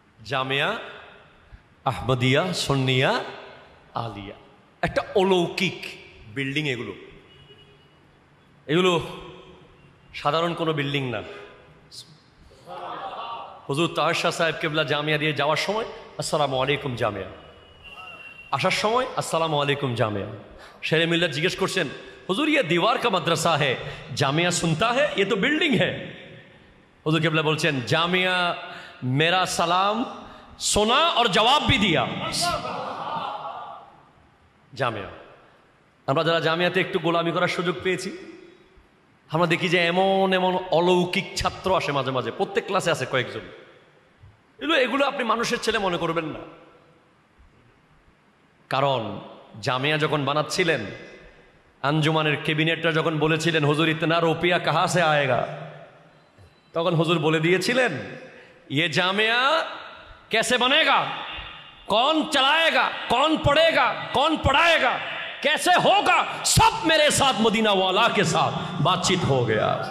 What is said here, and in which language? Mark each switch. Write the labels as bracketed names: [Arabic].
[Bangla] জামিয়া আহমদিয়া সুন্নিয়া আলিয়া একটা অলৌকিক বিল্ডিং। এগুলো সাধারণ কোনো বিল্ডিং না। হুজুর তাহের শাহ সাহেব কেবলা জামিয়া দিয়ে যাওয়ার সময় আসসালামু আলাইকুম জামিয়া, আসার সময় আসসালামু আলাইকুম জামিয়া। শেরে মিল্লাত জিজ্ঞেস করছেন, হুজুর [Hindi] ये दीवार का मदरसा है, जामिया सुनता है, ये तो बिल्डिंग है। [Bangla] হুজুর কেবলা বলছেন, [Hindi] জামিয়া মেরা সালাম সোনা और জবাব भी दिया। [Bangla] জামিয়া, আমরা যারা জামিয়াতে একটু গোলামি করার সুযোগ পেয়েছি, আমরা দেখি যে এমন এমন অলৌকিক ছাত্র আসে মাঝে মাঝে, প্রত্যেক ক্লাসে আছে কয়েকজন। এগুলো আপনি মানুষের ছেলে মনে করবেন না। কারণ জামিয়া যখন বানাচ্ছিলেন, আঞ্জুমানের ক্যাবিনেটরা যখন বলেছিলেন হুজুর [Hindi] ইতনা রুপিয়া কাহা সে আয়েগা, [Bangla] তখন হুজুর বলে দিয়েছিলেন, [Hindi] ये जामिया कैसे बनेगा, कौन चलाएगा, कौन पढ़ेगा, कौन पढ़ाएगा, कैसे होगा, सब मेरे साथ मदीना वाला के साथ बातचीत हो गया।